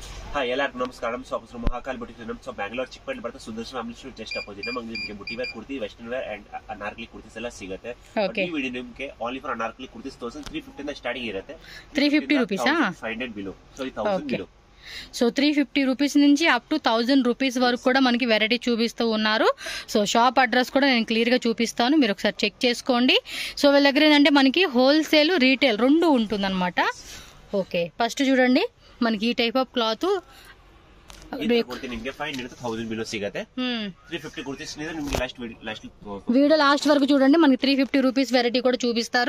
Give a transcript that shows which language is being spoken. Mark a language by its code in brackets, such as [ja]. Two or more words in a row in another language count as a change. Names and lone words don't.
[kn] हाँ ಎಲ್ಲರಿಗೂ ನಮಸ್ಕಾರ ನಮ್ಮ ಶಾಪ್ ಹೆಸರು ಮಹಾಕಾಲ್ ಬುಟಿಕ್ ನಮ್ಮ ಶಾಪ್ ಬ್ಯಾಂಗ್ಳೂರ್ ಚಿಕ್ಕಪೇಟೆ ಬರುತ್ತೆ ಸುದರ್ಶನ್ ಫ್ಯಾಮಿಲಿ ಸ್ಟೋರ್ [en] just opposite [kn] ನಮಗೆ ನಿಮಗೆ ಬುಟಿ ವೇರ್ ಕುರ್ತಿ [en] western wear and Anarkali kurtis [kn] ಎಲ್ಲ ಸಿಗುತ್ತೆ ಈ ವಿಡಿಯೋ ನಿಮಗೆ [en] only for Anarkali kurtis [kn] 350 ಇಂದ ಸ್ಟಾರ್ಟಿಂಗ್ ಇರುತ್ತೆ [en] 350 rupees 500 below so 1000 below [te] సో 350 రూపీస్ నుంచి [en] up to 1000 rupees [te] వరకు కూడా మనకి వెరైటీ చూపిస్తూ ఉన్నారు. సో [en] shop address [te] కూడా నేను క్లియర్ గా చూపిస్తాను, మీరు ఒకసారి చెక్ చేసుకోండి. సో వీళ్ళ దగ్గర ఏంటంటే మనకి [en] wholesale retail [te] రెండు ఉంటుందన్నమాట. ఓకే, ఫస్ట్ చూడండి మనకి ఈ [en] type of cloth [te] వీడియో లాస్ట్ వరకు చూడండి, మనకి 350 రూపీస్ వెరైటీ కూడా చూపిస్తారు.